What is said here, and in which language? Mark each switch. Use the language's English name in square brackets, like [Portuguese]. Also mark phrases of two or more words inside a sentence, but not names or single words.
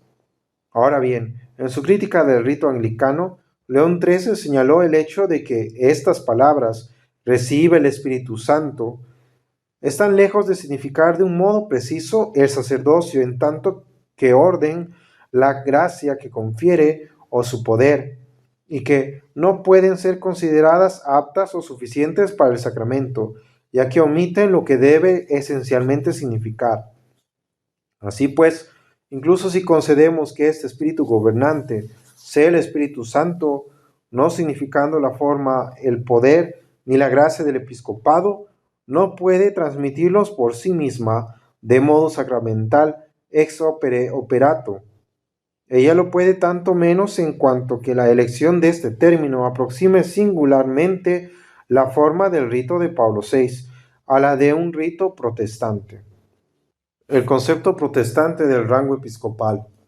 [Spanish] Ahora bien, en su crítica del rito anglicano, León XIII señaló el hecho de que estas palabras, recibe el Espíritu Santo, están lejos de significar de un modo preciso el sacerdocio en tanto que orden, la gracia que confiere o su poder, y que no pueden ser consideradas aptas o suficientes para el sacramento, ya que omiten lo que debe esencialmente significar. Así pues, incluso si concedemos que este espíritu gobernante sea el Espíritu Santo, no significando la forma, el poder ni la gracia del episcopado, no puede transmitirlos por sí misma de modo sacramental [Latin] ex opere operato. [Spanish] Ella lo puede tanto menos en cuanto que la elección de este término aproxime singularmente la forma del rito de Pablo VI a la de un rito protestante. El concepto protestante del rango episcopal.